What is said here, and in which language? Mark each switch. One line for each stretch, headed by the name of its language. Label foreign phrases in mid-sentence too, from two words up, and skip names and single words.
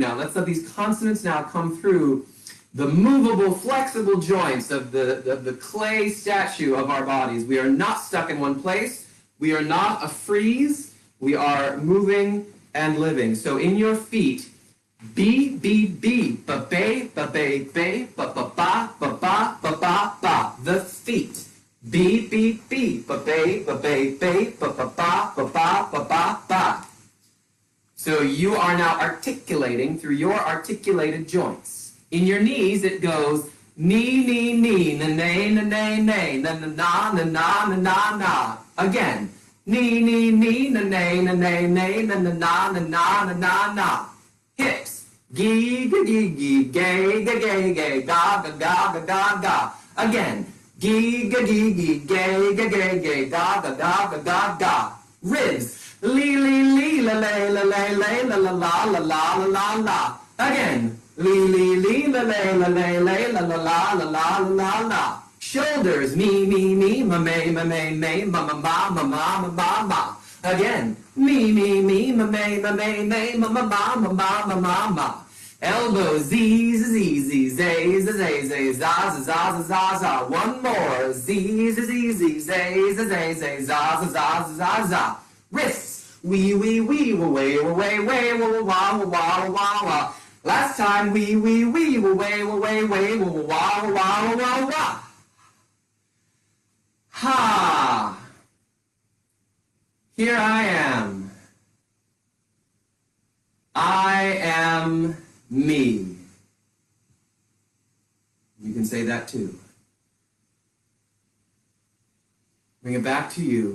English: Let's let these consonants now come through the movable, flexible joints of the clay statue of our bodies. We are not stuck in one place. We are not a freeze. We are moving and living. So in your feet, B, B, B, ba, ba, ba, ba, ba, ba, ba, ba, ba, ba, ba, ba, ba. The feet. B, B, B, ba, ba, ba, ba, ba, ba, ba, ba, ba, ba, ba, ba, ba. So you are now articulating through your articulated joints. In your knees, it goes knee, knee, knee, na, na, na, na, na, na, na, na, na, na, na, na. Again, knee, knee, knee, na, na, na, na, na, na, na, na, na, na, na, na. Hips, gee, ga, gee, gee, gay, ga, gay, gay, ga, ga, ga, ga, ga, ga. Again, gee, ga, gee, gee, gay, ga, gay, gay, ga, ga, ga, ga, ga, ga. Ribs, lee, lee, lee, la, la, la, la, la, la, la, la, la, la, la, la. Again, lee, lee, lee, la, la, la, la, la, la, la, la, la, la, la. Shoulders, me, me, me, ma, me, ma, me, me, ma, ma, ma, ma, ma, ma, ma, ma. Again, me, me, me, ma, me, ma, me, me, ma, ma, ma, ma, ma, ma, ma, ma. Elbows, z, z, z, z, z, z, z, za, za, za, za, za. One more, z, z, z, z, z, z, z, z, za, za, za, za, za. Wrists, wee, wee, wee, wa, way, wa, way, way, wa, wa, wa, wa, wa, wa. Last time, wee, wee, wee, wa, way, wa, way, way, wa, wa, wa, wa, wa. Ha! Here I am. I am me. You can say that too. Bring it back to you.